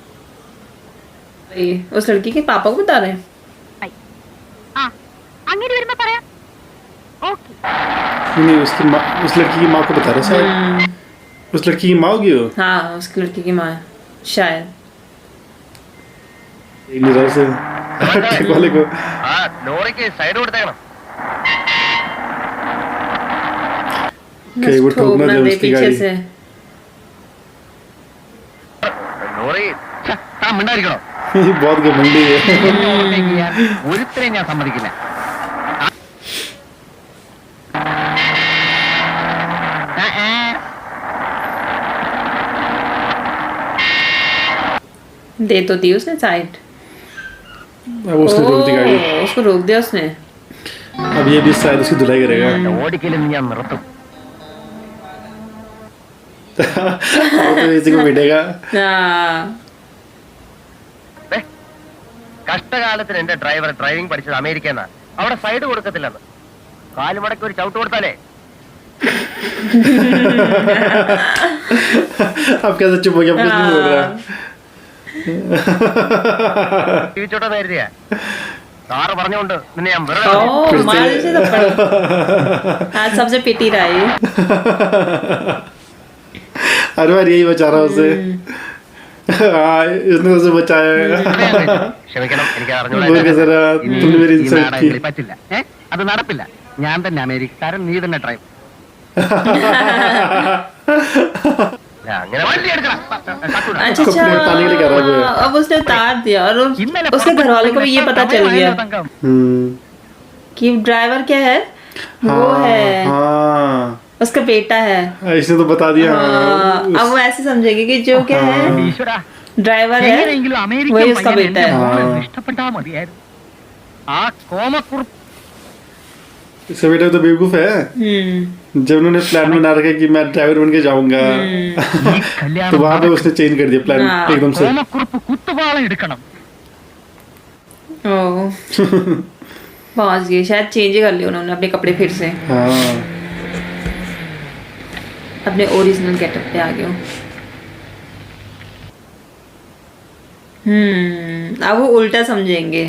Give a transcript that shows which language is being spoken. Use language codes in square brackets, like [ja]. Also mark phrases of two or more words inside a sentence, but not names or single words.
[hi] उस लड़की के पापा को बता रहे हैं. [ml] ആ അങ്ങനെ വരുമ്പോ പറയാം. ഓക്കെ [hi] नहीं उसकी माँ उस लड़की की माँ को बता रहा शायद. उस लड़की की माँ होगी वो. हाँ उसकी लड़की की माँ है शायद. नहीं रहा उसे ट्रक वाले को. [ml] ആ ലോറിക്ക് സൈഡ് കൊടുത്തേക്കണം. [hi] कहीं वो ठोकना दे उसकी पीछे गाड़ी. से. [ml] ലോറി ആ മിണ്ടായിരിക്കണോ? [hi] ये बहुत घमंडी है. [ml] ഒരുത്തരെയും ഞാൻ സമ്മതിക്കില്ല. [hi] दे तो दी उसने साइड. अब उसने रोक दी गाड़ी. उसको रोक दिया उसने. अब ये भी शायद उसकी धुलाई करेगा. [ml] ഓടിക്കലും ഞാൻ നിർത്തും. [hi] अब तो इसी को पीटेगा. हाँ [ml] കഷ്ടകാലത്തിന് എന്റെ [en] driver driving [ml] പഠിച്ചത് അമേരിക്കന്നാ. അവിടെ സൈഡ് കൊടുക്കത്തില്ലെന്ന്. കാലുമടക്കി ഒരു ചവിട്ട് കൊടുത്താലേ. [hi] अब कैसे चुप हो गया? कुछ नहीं बोल रहा. [ml] ജീവിച്ചോട്ടെന്ന് കരുതിയാ. സാറ് പറഞ്ഞുകൊണ്ട് നിന്നെ ഞാൻ വെറുതെ [hi] ओ मार से थप्पड़. आज सबसे पिटी रहा है. हर बार यही बचा रहा उसे. हाँ इसने उसे बचाया है. [ml] ക്ഷമിക്കണം, എനിക്ക് [hi] बोल के जरा तुमने मेरी [ml] ഈ [hi] इंसल्ट की. [ml] നാടകങ്ങളിൽ പറ്റില്ല. അത് നടപ്പില്ല. ഞാൻ തന്നെ അമേരിക്കക്കാരൻ, നീ തന്നെ ഡ്രൈവർ. അങ്ങനെ വണ്ടി എടുക്കണം. [hi] अच्छा उसको अपने पानी के लिए कह रहा है. हाँ, अब उसने उतार दिया और उसके घर वालों को भी ये पता चल गया कि ड्राइवर क्या है. वो है हाँ उसका बेटा है. इसने तो बता दिया. हाँ, अब वो ऐसे समझेगी कि जो क्या है [ml] ഈശ്വരാ [hi] ड्राइवर है [ml] എങ്ങനെയെങ്കിലും അമേരിക്കൻ [hi] वही उसका [ml] പയ്യനെ [hi] बेटा [ml] എന്റെ [hi] है. [ml] മോളെ [hi] हाँ. [ml] ഇഷ്ടപ്പെട്ടാ മതിയായിരുന്നു. ആ കോമക്കുറുപ്പ് [hi] इसका बेटा तो बेवकूफ है. जब उन्होंने प्लान बना रखा कि मैं ड्राइवर बन के जाऊंगा [ml] ഈ [hi] तो [ml] കല്യാണം [hi] वहां पे उसने चेंज कर दिया प्लान हाँ. एकदम से. [ml] കോമക്കുറുപ്പ് കുത്തുപാളം എടുക്കണം. [hi] ओ पहुंच गए. शायद चेंज कर लिया उन्होंने अपने कपड़े फिर से. हाँ अपने [en] original getup [hi] पे आ गए. अब वो उल्टा समझेंगे.